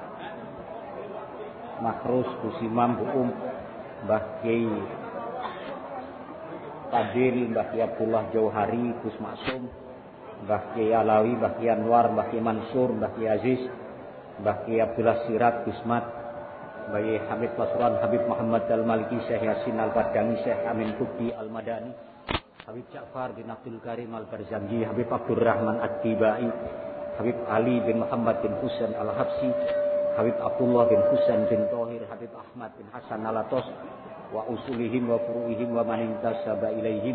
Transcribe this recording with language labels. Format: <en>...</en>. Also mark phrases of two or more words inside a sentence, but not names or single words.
<id>Makrus, Gus Imam Buum, Mbah Kiai Fadil, Mbah Kiai Abdullah Jauhari, Gus Maksum, Mbah Kiai Alawi, Mbah Kiai Anwar, Mbah Kiai Mansur, Mbah Kiai Aziz, Mbah Kiai Abdullah Sirat, Gus Mat, Mbah Kiai Habib Pasuruan, Habib Muhammad Al-Maliki, Syekh Yasin Al-Badani, Syekh Amin Kubdi Al-Madani, Habib Ja'far bin Abdul Karim Al-Barzanji, Habib Abdul Rahman Ad-Dibai, Habib Ali bin Muhammad bin Husain Al-Habsi, Habib Abdullah bin Husain bin Tohir, Habib Ahmad bin Hasan Al-Atos,</id> <ar>وأصولهم وفروعهم ومن انتسب إليهم.</ar>